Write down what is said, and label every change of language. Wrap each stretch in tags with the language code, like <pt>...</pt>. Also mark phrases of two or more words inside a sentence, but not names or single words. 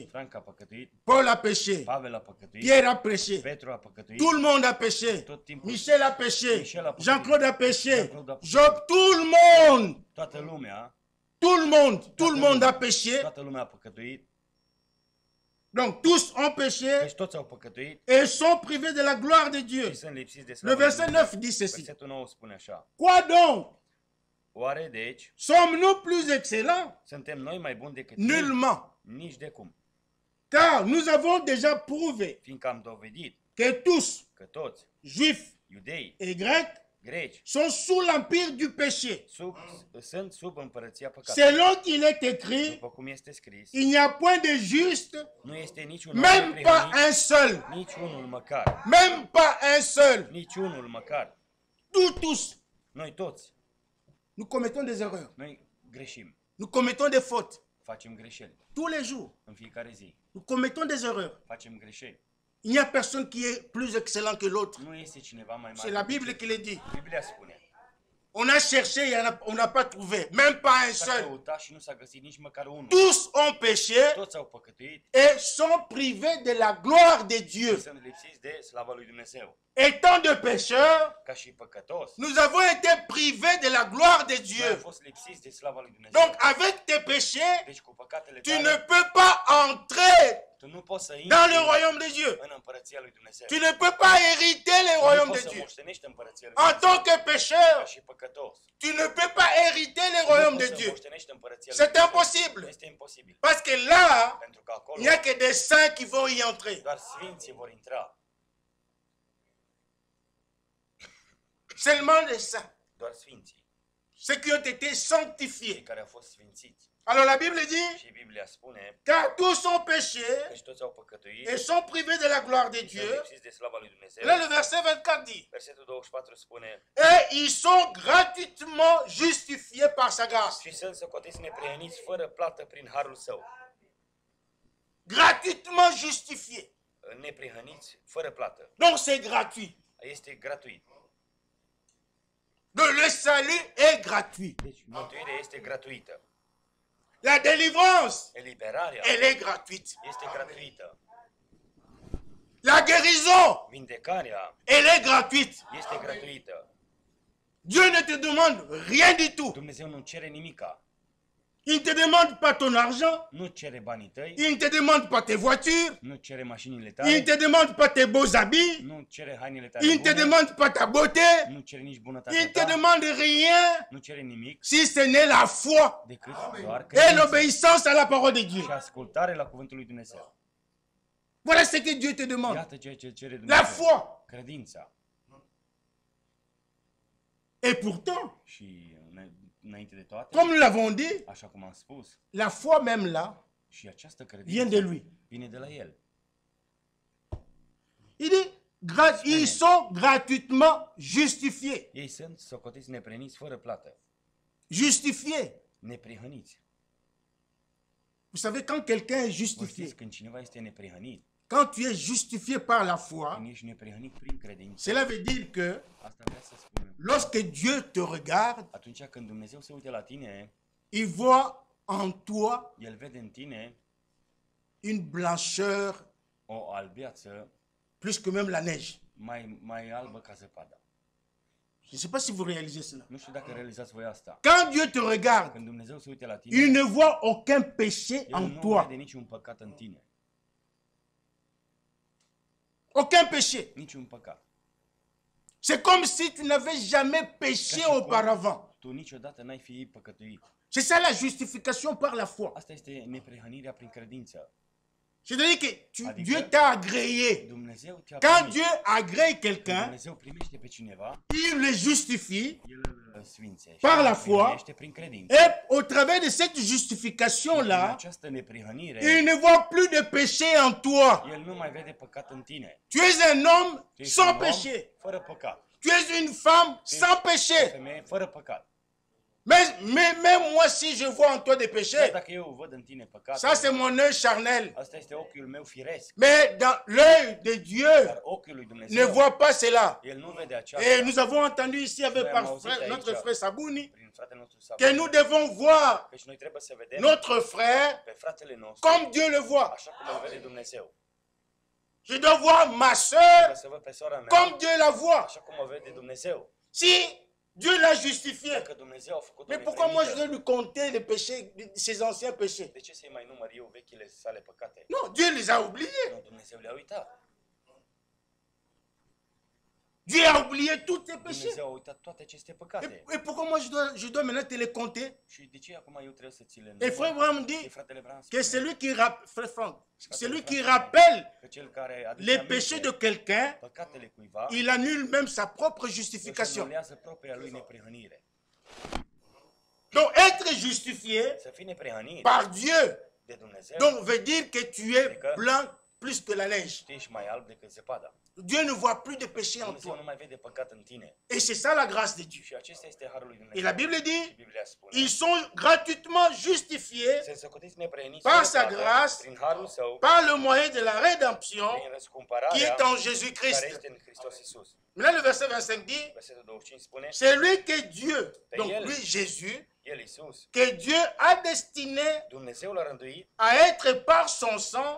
<ro>Frank a păcătuit,</ro> <fr>Paul a péché.</fr> <ro>Pavel a păcătuit,</ro> <fr>Pierre a péché.</fr> <ro>Petru a păcătuit,</ro> <fr>Tout le monde a péché.</fr> <ro>tot timpul</ro> <fr>Michel a péché. Michel a péché. Jean-Claude a péché. Jean-Claude a péché. Job, tout le monde.</fr> <ro>toată lumea,</ro> <fr>Tout le monde a péché.</fr> <ro>toată lumea a păcătuit,</ro> <fr>Donc tous ont péché</fr> <ro>deci toți au păcătuit</ro> <fr>et sont privés de la gloire de Dieu.</fr> <ro>și sunt lipsiți de</ro> <fr>Le</fr> <ro>slava lui</ro> <fr>verset</fr> <ro>Dumnezeu.</ro> <fr>9 dit ceci.</fr> <ro>Versetul 9 spune așa:</ro> <fr>Quoi donc?</fr> <ro>Oare deci</ro> <fr>Sommes-nous plus excellents?</fr> <ro>suntem noi mai buni decât ei?</ro> <fr>Nullement.</fr> <ro>Nici de cum.</ro> <fr>Car nous avons déjà prouvé</fr> <ro>Fiindcă am dovedit</ro> <fr>que tous,</fr> <ro>că toți,</ro> <fr>juifs</fr> <ro>iudei,</ro> <fr>et grecs,</fr> <ro>greci,</ro> <fr>sont sous l'empire du péché.</fr> <ro>sunt sub împărăția păcatului.</ro> <fr>Selon qu'il est écrit,</fr> <ro>După cum este scris,</ro> <fr>il n'y a point de juste,</fr> <ro>nu este niciun om</ro> <fr>même pas</fr> <ro>neprihănit,</ro> <fr>un seul.</fr> <ro>nici unul măcar,</ro> <fr>Même pas un seul.</fr> <ro>nici unul măcar.</ro> <fr>Tous.</fr> <ro>Noi toți,</ro> <fr>Nous commettons des erreurs.</fr> <ro>noi greșim,</ro> <fr>Nous commettons des fautes.</fr> <ro>facem greșeli</ro> <fr>Tous les jours.</fr> <ro>în fiecare zi,</ro> <fr>Nous commettons des erreurs.</fr> <ro>facem greșeli.</ro> <fr>Il n'y a personne qui est plus excellent que l'autre.</fr> <ro>Nu este cineva mai</ro> <fr>C'est</fr> <ro>mare.</ro> <fr>la</fr> <ro>decât</ro> <fr>Bible qui le dit.</fr> <ro>Biblia spune.</ro> <fr>On a cherché, on n'a pas trouvé. Même pas un</fr> <ro>S-a</ro> <fr>seul.</fr> <ro>căutat și nu s-a găsit nici măcar unul.</ro> <fr>Tous ont péché</fr> <ro>Toți au păcătuit</ro> <fr>et sont privés de la gloire de Dieu.</fr> <ro>și sunt lipsiți de slava lui Dumnezeu.</ro> <fr>Étant de pécheurs,</fr> <ro>Ca și păcătos,</ro> <fr>nous avons été privés de la gloire de</fr> <ro>noi am</ro> <fr>Dieu.</fr> <ro>fost lipsiți de slava lui Dumnezeu.</ro> <fr>Donc avec tes péchés,</fr> <ro>Deci cu păcatele</ro> <fr>tu ne</fr> <ro>tale,</ro> <fr>peux pas entrer</fr> <ro>tu nu poți să</ro> <fr>dans le</fr> <ro>intri</ro> <fr>royaume de Dieu.</fr> <ro>în împărăția lui Dumnezeu.</ro> <fr>Tu ne peux pas hériter le</fr> <ro>Tu nu</ro> <fr>royaume</fr> <ro>poți</ro> <fr>de</fr> <ro>să</ro> <fr>Dieu.</fr> <ro>moștenești împărăția lui</ro> <fr>En</fr> <ro>Dumnezeu.</ro> <fr>tant que</fr> <ro>Ca</ro> <fr>pécheur,</fr> <ro>și păcătos.</ro> <fr>tu ne peux pas hériter le</fr> <ro>Tu nu</ro> <fr>royaume</fr> <ro>poți</ro> <fr>de</fr> <ro>să</ro> <fr>Dieu.</fr> <ro>moștenești împărăția lui</ro> <fr>C'est</fr> <ro>Dumnezeu.</ro> <fr>impossible.</fr> <ro>Este imposibil.</ro> <fr>Parce que là,</fr> <ro>Pentru că acolo</ro> <fr>il n'y a que des saints qui vont y entrer.</fr> <ro>doar sfinții vor intra.</ro> <fr>Seulement les saints.</fr> <ro>Doar sfinții.</ro> <fr>Ceux qui ont été</fr> <ro>Cei</ro> <fr>sanctifiés.</fr> <ro>care au fost sfințiți.</ro> <fr>Alors la Bible dit,</fr> <ro>Și Biblia spune</ro> <fr>car tous ont péché</fr> <ro>că și toți au păcătuit</ro> <fr>et sont privés de la gloire de</fr> <ro>și sunt</ro> <fr>Dieu.</fr> <ro>lipsiți de slava lui Dumnezeu.</ro> <fr>Là, le verset 24 dit,</fr> <ro>Versetul 24 spune:</ro> <fr>et ils sont gratuitement justifiés par sa grâce.</fr> <ro>și sunt socotiți neprihăniți fără plată prin harul său.</ro> <fr>Gratuitement justifiés.</fr> <ro>Neprihăniți fără plată.</ro> <fr>Donc c'est gratuit.</fr> <ro>Este gratuit.</ro> <fr>Donc le salut est gratuit.</fr> <ro>Deci mântuirea este gratuită.</ro> <fr>La délivrance,</fr> <ro>Eliberarea</ro> <fr>elle est gratuite.</fr> <ro>este gratuită.</ro> <fr>La guérison,</fr> <ro>Vindecarea</ro> <fr>elle est gratuite.</fr> <ro>este gratuită.</ro> <fr>Dieu ne te demande rien du tout.</fr> <ro>Dumnezeu nu cere nimica.</ro> <fr>Il ne te demande pas ton argent.</fr> <ro>Nu cere banii tăi,</ro> <fr>Il ne te demande pas tes voitures.</fr> <ro>nu cere mașinile</ro> <fr>Il</fr> <ro>tale,</ro> <fr>ne te demande pas tes beaux habits.</fr> <ro>nu cere hainele</ro> <fr>Il</fr> <ro>tale</ro> <fr>ne te</fr> <ro>bune,</ro> <fr>demande pas ta beauté.</fr> <ro>nu cere nici</ro> <fr>Il</fr> <ro>bunătatea</ro> <fr>ne te</fr> <ro>ta,</ro> <fr>demande rien</fr> <ro>nu cere nimic</ro> <fr>si ce n'est la foi</fr> <ro>decât doar</ro> <fr>et</fr> <ro>credință</ro> <fr>l'obéissance à la parole de Dieu.</fr> <ro>și ascultare la cuvântul lui Dumnezeu.</ro> <fr>Voilà ce que Dieu te demande.</fr> <ro>Iată ceea ce cere</ro> <fr>La</fr> <ro>Dumnezeu.</ro> <fr>foi.</fr> <ro>Credința.</ro> <fr>Et pourtant,</fr> <ro>Și înainte de toate,</ro> <fr>comme nous l'avons dit,</fr> <ro>așa cum am spus,</ro> <fr>la foi même là</fr> <ro>și această</ro> <fr>vient</fr> <ro>credință</ro> <fr>de lui.</fr> <ro>vine de la El.</ro> <fr>Il dit, ils sont gratuitement justifiés.</fr> <ro>Ei sunt socotiți neprihăniți fără plată.</ro> <fr>Justifiés.</fr> <ro>Neprihăniți.</ro> <fr>Vous savez, quand quelqu'un est</fr> <ro>Vă</ro> <fr>justifié,</fr> <ro>știți, când cineva este neprihănit,</ro> <fr>quand tu es justifié par la foi,</fr> <ro>când ești neprihănit prin credință,</ro> <fr>cela veut dire que</fr> <ro>asta vrea să spună.</ro> <fr>lorsque Dieu te regarde,</fr> <ro>Atunci când Dumnezeu se uită la tine,</ro> <fr>il voit en toi</fr> <ro>El vede în tine</ro> <fr>une blancheur</fr> <ro>o albeață</ro> <fr>plus que même la neige.</fr> <ro>mai albă ca zăpada.</ro> <fr>Je ne sais pas si vous réalisez cela.</fr> <ro>Nu știu dacă realizați voi asta.</ro> <fr>Quand Dieu te regarde,</fr> <ro>Când Dumnezeu se uită la</ro> <fr>il</fr> <ro>tine,</ro> <fr>ne voit aucun péché</fr> <ro>El</ro> <fr>en</fr> <ro>nu</ro> <fr>toi.</fr> <ro>vede niciun păcat în tine.</ro> <fr>Aucun péché.</fr> <ro>Niciun păcat.</ro> <fr>C'est comme si tu n'avais jamais péché auparavant.</fr> <ro>Tu niciodată n-ai fi păcătuit.</ro> <fr>C'est ça la justification par la foi.</fr> <ro>Asta este neprihănirea prin credință.</ro> <fr>Je te dis que</fr> <ro>Adică,</ro> <fr>Dieu t'a agréé.</fr> <ro>Dumnezeu te-a</ro> <fr>Quand</fr> <ro>primit.</ro> <fr>Dieu agrée</fr> <ro>Când</ro> <fr>quelqu'un,</fr> <ro>Dumnezeu primește pe cineva,</ro> <fr>il le justifie</fr> <ro>El îl sfințește.</ro> <fr>Par la</fr> <ro>îl</ro> <fr>foi.</fr> <ro>primește prin credință.</ro> <fr>et au travers de cette</fr> <ro>Prin</ro> <fr>justification-là,</fr> <ro>această neprihănire,</ro> <fr>il ne voit plus de péché en toi.</fr> <ro>El nu mai vede păcat în tine.</ro> <fr>Tu es un homme</fr> <ro>Tu ești</ro> <fr>sans</fr> <ro>un om</ro> <fr>péché.</fr> <ro>fără păcat.</ro> <fr>Tu es une femme</fr> <ro>Tu</ro> <fr>sans</fr> <ro>ești o</ro> <fr>péché.</fr> <ro>femeie fără păcat.</ro> <fr>Mais même moi, si je vois en toi des</fr> <ro>Chiar</ro> <fr>péchés,</fr> <ro>dacă eu văd în tine păcat,</ro> <fr>ça c'est mon œil charnel.</fr> <ro>asta este ochiul meu firesc.</ro> <fr>Mais dans l'œil de Dieu,</fr> <ro>Dar ochiul lui</ro> <fr>ne</fr> <ro>Dumnezeu,</ro> <fr>voit pas cela.</fr> <ro>El nu vede</ro> <fr>Et</fr> <ro>aceasta.</ro> <fr>nous avons entendu ici avec</fr> <ro>Noi am</ro> <fr>par</fr> <ro>auzit</ro> <fr>frère-</fr> <ro>aici,</ro> <fr>notre frère Sabouni</fr> <ro>Prin fratele nostru</ro> <fr>que</fr> <ro>Sabat,</ro> <fr>nous devons voir</fr> <ro>că și noi trebuie să vedem</ro> <fr>notre frère</fr> <ro>pe fratele nostru</ro> <fr>comme Dieu le voit.</fr> <ro>așa cum îl vede Dumnezeu.</ro> <fr>Je dois voir ma soeur</fr> <ro>Trebuie să văd pe sora mea</ro> <fr>comme Dieu la voit.</fr> <ro>așa cum o vede Dumnezeu.</ro> <fr>Si Dieu l'a justifié,</fr> <ro>Dacă Dumnezeu a făcut-o</ro> <fr>mais pourquoi moi je</fr> <ro>neprihănită,</ro> <fr>dois lui compter les péchés, ses anciens péchés?</fr> <ro>de ce să-i mai număr eu vechile sale păcate?</ro> <fr>Non, Dieu les a oubliés.</fr> <ro>Nu, Dumnezeu le-a uitat.</ro> <fr>Dieu a oublié tous tes péchés.</fr> <ro>Dumnezeu a uitat toate aceste păcate.</ro> <fr>Et pourquoi moi je dois maintenant te les compter?</fr> <ro>Și de ce acum eu trebuie să ți le</ro> <fr>Et frère Abraham dit</fr> <ro>Și fratele Bran</ro> <fr>que</fr> <ro>spune</ro> <fr>celui qui, frère Franck, celui qui rappelle</fr> <ro>că cel care aduce</ro> <fr>les</fr> <ro>aminte</ro> <fr>péchés de quelqu'un,</fr> <ro>păcatele cuiva,</ro> <fr>il annule même sa propre</fr> <ro>își</ro> <fr>justification.</fr> <ro>anulează propria lui neprihănire.</ro> <fr>Donc être justifié</fr> <ro>Să fii neprihănit</ro> <fr>par Dieu,</fr> <ro>de Dumnezeu,</ro> <fr>donc veut dire que tu es blanc plus que la neige.</fr> <ro>tu ești mai alb decât zăpada.</ro> <fr>Dieu ne voit plus de péché en</fr> <ro>Dumnezeu</ro> <fr>toi.</fr> <ro>nu mai vede păcat în tine.</ro> <fr>Et c'est ça la grâce de Dieu.</fr> <ro>Și acesta este harul lui</ro> <fr>Et</fr> <ro>Dumnezeu.</ro> <fr>la Bible</fr> <ro>Și</ro> <fr>dit,</fr> <ro>Biblia spune,</ro> <fr>ils sont gratuitement justifiés</fr> <ro>se socotiți neprihăniți</ro> <fr>par</fr> <ro>fără</ro> <fr>sa</fr> <ro>plată,</ro> <fr>grâce,</fr> <ro>prin harul său,</ro> <fr>par le moyen de la rédemption</fr> <ro>prin</ro> <fr>qui</fr> <ro>răscumpărarea</ro> <fr>est en Jésus</fr> <ro>care</ro> <fr>Christ.</fr> <ro>este în Hristos Iisus.</ro> <fr>Maintenant, le verset 25 dit,</fr> <ro>Versetul 25 spune,</ro> <fr>c'est lui que Dieu, donc</fr> <ro>El.</ro> <fr>lui Jésus,</fr> <ro>El Iisus,</ro> <fr>que Dieu a destiné</fr> <ro>Dumnezeu l-a rânduit</ro> <fr>à être par son sang</fr>